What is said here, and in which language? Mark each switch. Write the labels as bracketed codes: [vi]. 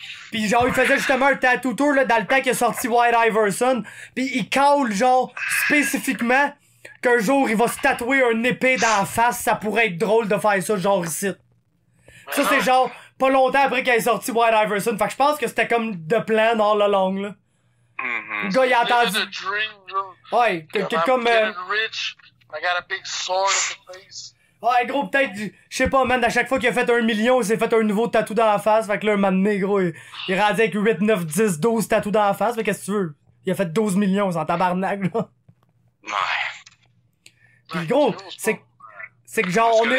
[fr] Pis genre, il faisait justement un tattoo tour, là, dans le temps qu'il a sorti White Iverson, pis il call, genre, spécifiquement, qu'un jour, il va se tatouer un épée dans la face, ça pourrait être drôle de faire ça, genre, ici. Ça, c'est genre, pas longtemps après qu'il ait sorti White Iverson, fait que je pense que c'était comme de plan [en] all along, [fr] là. Le gars, il a entendu... Ouais, comme... [en] Rich, I got a big sword in the face. [fr] Ouais, gros, peut-être, je sais pas, man, à chaque fois qu'il a fait 1 million, il s'est fait un nouveau tatou dans la face. Fait que là, un moment donné, gros, il est rendu avec 8, 9, 10, 12 tatous dans la face. Fait qu'est-ce que tu veux? Il a fait 12 millions, c'est en tabarnak, là. Ouais. Pis gros, c'est que genre, on est...